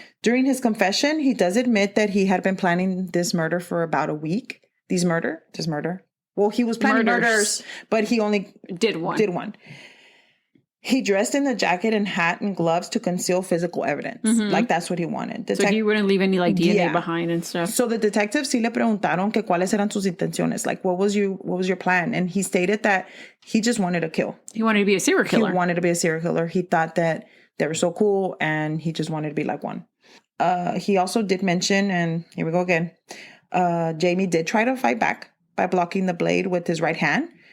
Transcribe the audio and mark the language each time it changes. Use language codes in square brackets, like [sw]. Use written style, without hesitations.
[en] During his confession, he does admit that he had been planning this murder for about a week. This murder. Well, he was planning murders, but he only did one. He dressed in the jacket and hat and gloves to conceal physical evidence. Mm-hmm. Like that's what he wanted. So he wouldn't leave any DNA behind and stuff. So the detectives [es] sí le preguntaron que cuáles eran sus intenciones. [en] Like what was your plan? And he stated that he just wanted to kill. He wanted to be a serial killer. He thought that they were so cool and he just wanted to be like one. He also did mention, and here we go again, Jamie did try to fight back by blocking the blade with his right hand.